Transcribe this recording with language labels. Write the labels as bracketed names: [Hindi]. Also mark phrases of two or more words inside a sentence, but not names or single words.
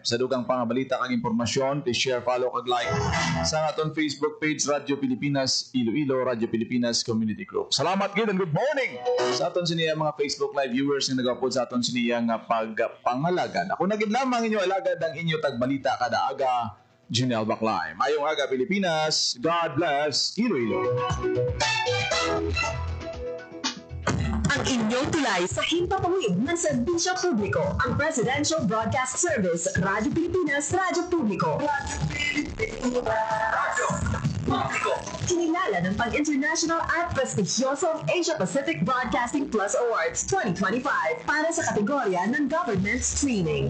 [Hiligaynon] Sa dugang pangabalita kag impormasyon, i-share, follow kag like sa aton Facebook page Radyo Pilipinas Iloilo, Radyo Pilipinas Community Group. Salamat gid [English] and good morning [Hiligaynon] sa aton siniya mga [English] Facebook live viewers [Hiligaynon] nga nag-upload sa aton siniya nga pagpangalagad. Ako na gid lamang inyo alagad ang inyo tagbalita kada aga. Junel Baclay. Mayong aga Pilipinas. [English] God bless Iloilo. [Filipino] Ang inyong tulay sa himpapawid ng serbisyo publiko, ang Presidential Broadcast Service, Radyo Pilipinas, Radyo Publiko. Kinilala ng pang-international at prestigyosong Asia Pacific Broadcasting Plus Awards 2025 para sa kategorya ng [English] government streaming.